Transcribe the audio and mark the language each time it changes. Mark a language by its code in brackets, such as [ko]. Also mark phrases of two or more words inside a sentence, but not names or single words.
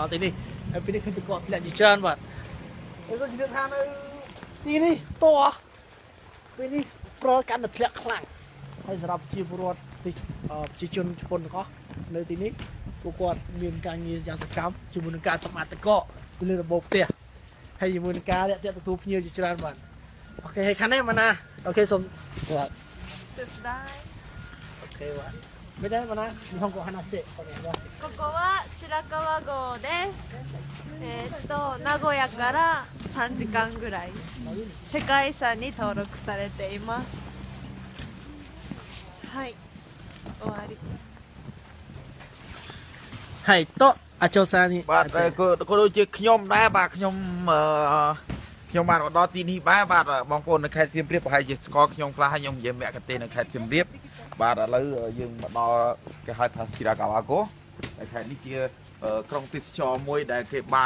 [km] ដល់ទីនេះហើយពេលនេះគឺគាត់ធ្លាក់ជាច្រើនបាទហើយសូមជម្រាបថានៅទីនេះតោះពេលនេះប្រកាន់តែធ្លាក់ខ្លាំងហើយសម្រាប់ជាពលរដ្ឋប្រជាជនជប៉ុនទាំងអស់នៅទីនេះពួកគាត់មានការងារយ៉ាងសកម្មជាមួយនឹងការសម្អាតទឹកកកពីលើរបបផ្ទះហើយជាមួយនឹងការរាក់ទាក់ទទួលភ្ញៀវជាច្រើនបាទអូខេហើយខាងនេះម៉ាណាអូខេសូមបាទ すすだい。 អូខេបាទមិនដែរម៉ាណា [ja] 日本語話してお願いしますここは白川郷です。名古屋から3時間ぐらい世界遺産に登録されています。はい、終わり。 [km] はいとអាចូលសានេះ បាទក៏ដូចជាខ្ញុំដែរបាទខ្ញុំបានមកដល់ទីនេះបាទបងប្អូននៅខេត្តសៀមរាបប្រហែលជាស្គាល់ខ្ញុំខ្លះហើយខ្ញុំនិយាយមគ្គទេសនៅខេត្តសៀមរាបបាទឥឡូវយើងមកដល់គេហៅថា Shirakawa តែខេត្តនេះជាក្រុងទេសចរមួយដែលគេបាន